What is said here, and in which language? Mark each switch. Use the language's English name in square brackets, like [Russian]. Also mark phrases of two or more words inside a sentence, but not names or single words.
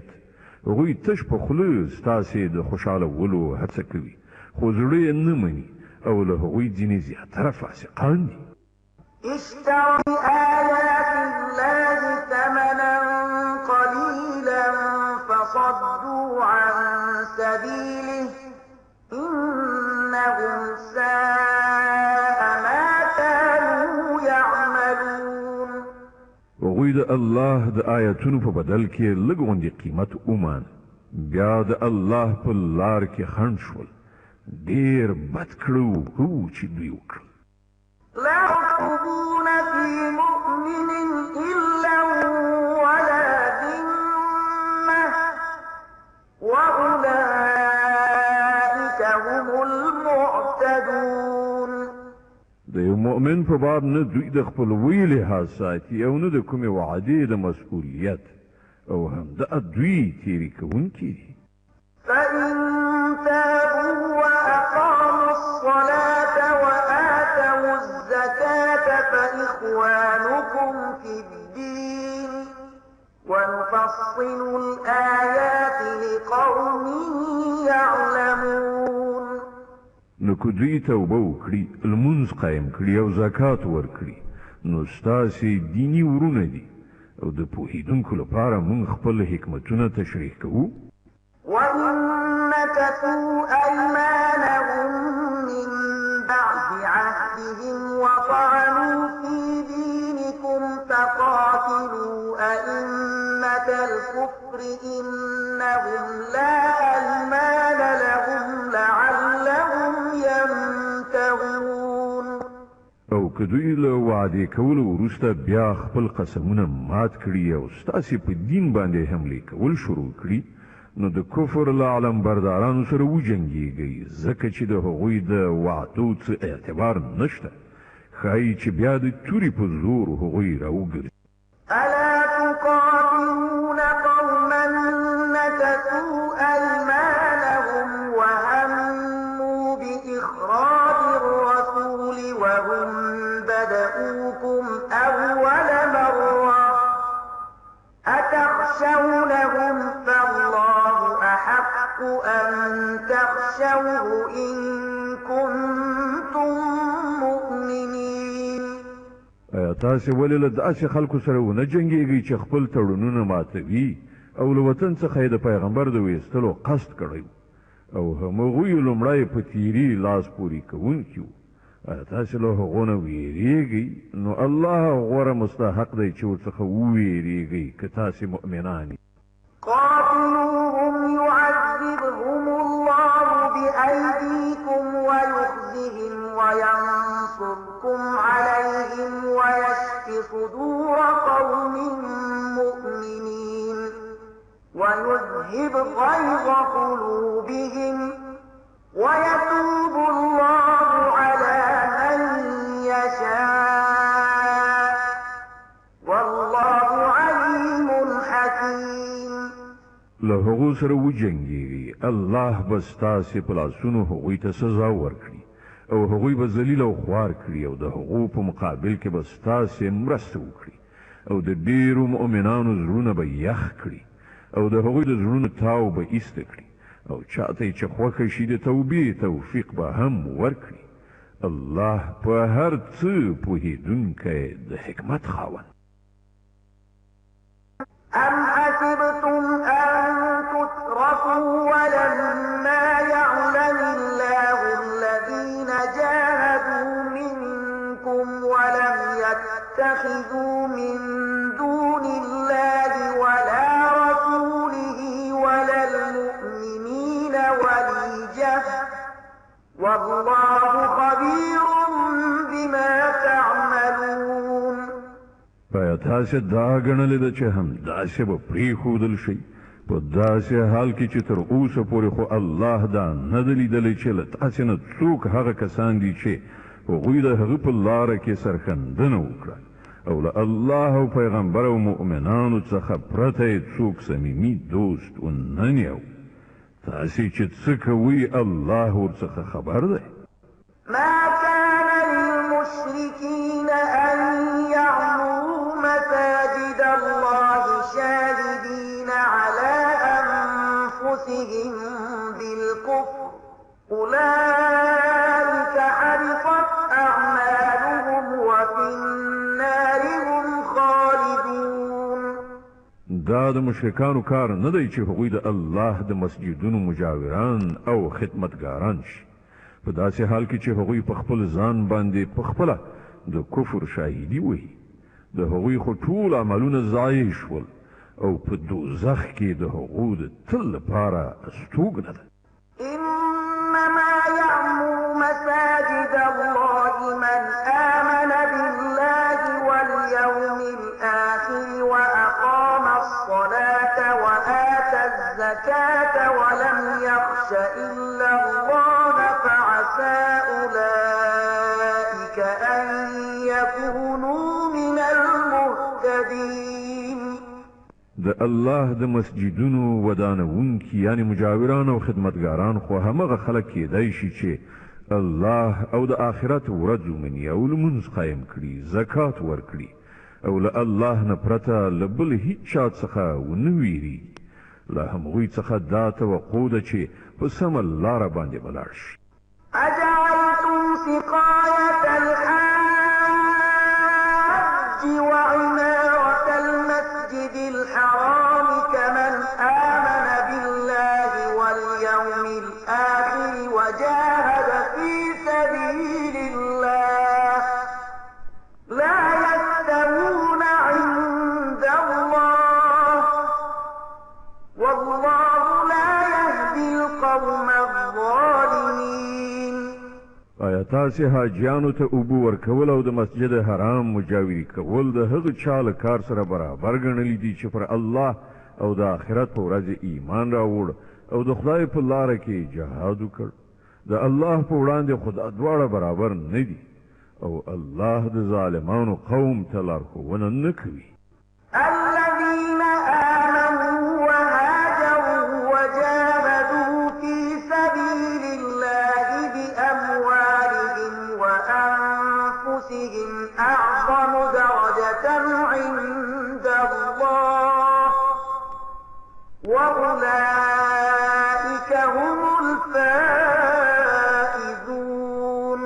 [Pashto] هغوی تش په خوله ستاسې د خوشحالولو هڅه کوي خو زړه یې نه مني او له هغوی ځینې زیاتره فاسقان دي. [Arabic] اشتروا بآيات الله ثمنا قليلا فصدوا عن سبيله إنهم ساء ما كانوا يعملون. [Pashto] هغوی د الله د آیتونو په بدل کې لږ غوندې قیمت ومان بیا د الله په لار کې خنډ شول ډېر بد کړو هو چې دوی وکړل. [Arabic] لا يرقبون في مؤمن إلا ولا ذمة وأولئك هم المعتدون. [Pashto] د یو مؤمن په باب نه دوی د خپلوۍ لحاظ ساتي او نه د کومې وعدې د مسؤلیت او همدغه دوی تېرې کوونکي دي. [Arabic] فإن تابوا وأقاموا الصلاة وآتوا الزكاة فإخوانكم في الدين ونفصل الآيات لقوم يعلمون. [Pashto] نو که دوی توبه وکړي لمونځ قایم کړي او زکات ورکړي نو ستاسې دیني ورونه دي او د پوهېدونکو لپاره موږ خپل حکمتونه تشریح کوو. [Arabic] وإن نكثوا أيمانهم من بعد عهدهم وطعنوا في دينكم فقاتلوا أئمة الكفر إنهم لا أيمان لهم لعلهم ينتهون. [Pashto] او که دوی له وعدې کولو وروسته بیا خپل قسمونه مات کړي او ستاسې په دین باندې حملې کول شروع کړي نو د کفر له علمبردارانو سره وجنګېږئ ځکه چې د هغوی د وعدو څه اعتبار نشته ښایي چې بیا د تورې په زور هغوی راوګرځي. [Arabic] ألا تقاتلون قوما نكثوا أيمانهم وهموا بإخراج الرسول وهم بدؤوكم أول مرة أتخشونهم فالله أحق أن تخشوه إن كنتم مؤمنين. [Pashto] ایا تاسې ولې له داسې خلکو سره ونه جنګېږئ چې خپل تړونونه ماتوي او له وطن څخه یې د پیغمبر د ویستلو قصد کړی او همغوی لومړی په تیري لاس پورې کوونکي وو. ایا تاسې له هغو نه ویرېږئ نو الله غوره مستحق دی چې ورڅخه وویرېږئ که تاسې مؤمنان. [Arabic] قاتلوهم يعذبهم الله بأيديكم ويخزهم وينصركم عليهم ويشف صدور قوم مؤمنين ويذهب غيظ قلوبهم ويتوب الله على من يشاء والله عليم حكيم. [Pashto] له هغو سره وجنګېږئ الله به ستاسې په لاسونو هغوی ته سزا ورکړي او هغوی به ذلیل او خوار کړي او د هغو په مقابل کې به ستاسې مرسته وکړي او د ډېرو مؤمنانو زړونه به یخ کړي او د هغوی د زړونو تاو به ایسته کړي او چاته چې خوښه شي د توبې توفیق به هم ورکړي. الله په هر څه پوهېدونکی د حکمت خاوند. [Arabic] أم حسبتم أن تتركوا ولما يعلم الله الذين جاهدوا منكم ولم يتخذوا من دون الله ولا رسوله ولا المؤمنين وليجة والله خبير بما تعملون. [Pashto] بایا تاسې دا ګڼلې ده چې هم داسې به پرېښودل شي په داسې حال کې چې تر اوسه پورې خو الله دا نه ده لیدلی چې له تاسې نه څوک هغه کسان دي چې هغوی د هغه په لاره کې سرښندنه وکړه او له الله او پیغمبر او مؤمنانو څخه پرته یې څوک صمیمي دوست ونه نیو. تاسې چې څه کوئ الله ورڅخه خبر دی. [Arabic] ما كان للمشركين أن يعمروا مساجد الله شاهدين على أنفسهم بالكفر أولئك حبطت أعمالهم وفي النار هم خالدون. [Pashto] دا د مشرکانو کار نه دی چې هغوی د الله د مسجدونو مجاوران او خدمتګاران شي په داسې حال کې چې هغوی په خپل ځان باندې په خپله د کفر شاهدي وهي. د هغوی خو ټول عملونه ضایع شول او په دوزخ کې د هغو د تل لپاره استوګنه ده. [Arabic] إنما يعمر مساجد الله من آمن بالله واليوم الآخر وأقام الصلاة وآتى الزكاة ولم يخش إلا الله فعسى أولئك أن يكونوا من المهتدين. [Pashto] د الله د مسجدونو ودانونکي یعنی مجاوران او خدمتګاران خو همغه خلک کېدای شي چې الله او د آخرت ورځ ومني او لمونځ قایم کړي، زکات ورکړي او له الله نه پرته له بل هیڅ چا څخه ونه ویریږي. له همغوی څخه دا توقع ده چې په سمه لاره باندې ولاړ شي. [Arabic] أجعلتم سقاية الحاج وعمارة المسجد الحرام كمن آمن بالله واليوم الآخر وجاهد في سبيل الله لا يستوون عند الله والله لا يهدي القوم الظالمين. [Pashto] آیا تاسې حاجیانو ته اوبه ورکول او د مسجد حرام مجاوري کول د هغه چا له کار سره برابر ګڼلی دي چې پر الله او د آخرت په ورځ ایمان راوړ او د خدای په لاره کې جهاد وکړ؟ د الله په وړاندې خو دا دواړه برابر نه دي او الله د ظالمانو قوم ته لارښوونه نه کوي. [Arabic] الذين آمنوا وهاجروا وجاهدوا في سبيل الله بأموالهم وأنفسهم أعظم درجة عند الله وأولئك هم الفائزون.